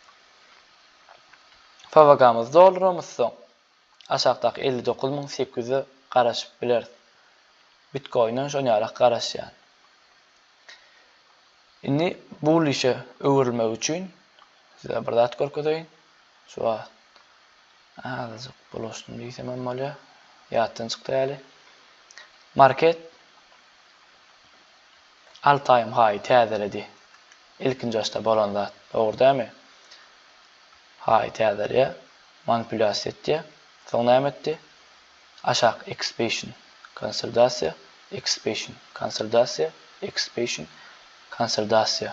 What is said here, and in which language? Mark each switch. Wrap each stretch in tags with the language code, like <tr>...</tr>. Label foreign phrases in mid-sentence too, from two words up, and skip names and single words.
<tk>Fawwagamyz doldurmamyz soň aşagdaky 59.800'e garaşyp biler. Bitcoin'dan şoňalak garaşýan. Indi bu işe öwürmek üçin size bir zat görkezýin. Şu azajyk boluşdum diýsem bolýar. Ýatdan çykdy ýaly. Market</tk> <en>all time high</en> <tk>täzeledi. İlkinji ýaşda bolan zat, dogry dälmi? High täzelýä, manipulasiýa etdi. Soň näme etdi? Aşak expansion, konsolidasiýa, expansion, konsolidasiýa, expansion, konsolidasiýa.</tk>